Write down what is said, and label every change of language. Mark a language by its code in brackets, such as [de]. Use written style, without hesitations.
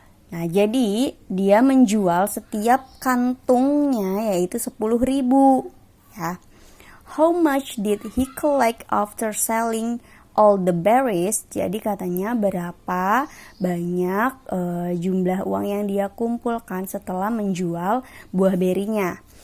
[id] Nah, jadi dia menjual setiap kantungnya yaitu 10.000 ya. [en] How much did he collect after selling all the berries? [id] Jadi katanya berapa banyak jumlah uang yang dia kumpulkan setelah menjual buah berinya.